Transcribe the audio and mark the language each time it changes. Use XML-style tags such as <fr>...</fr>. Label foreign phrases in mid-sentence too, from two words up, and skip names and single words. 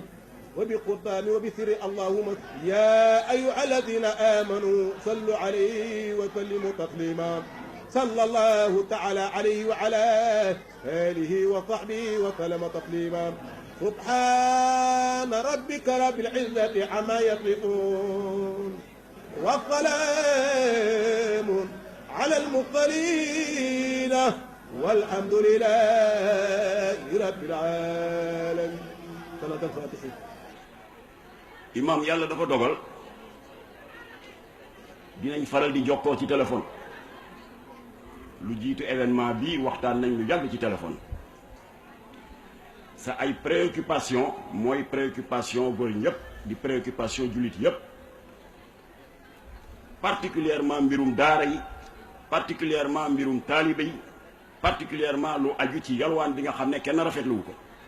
<ar>وبقرباني وبسر اللهم يا أيها الذين آمنوا صلوا عليه وسلموا تسليما صلى الله تعالى عليه وعلى آله وصحبه وسلم تسليما سبحان ربك رب العزة عما يصفون والسلام على المرسلين والحمد لله رب العالمين. صلاة الفاتحة.</ar> <wo>imam yàlla dafa dogal dinañ faral di jokkoo ci téléphone lu jiitu événement bi waxtaan nañ lu yàgg ci téléphone sa ay préoccupation mooy préoccupation góor ñëpp di préoccupation jullit yëpp particulièrement mbirum daara yi particulièrement mbirum taalibe yi particulièrement lu aju ci yalwaan bi nga xam ne kenn rafetluwu ko</wo>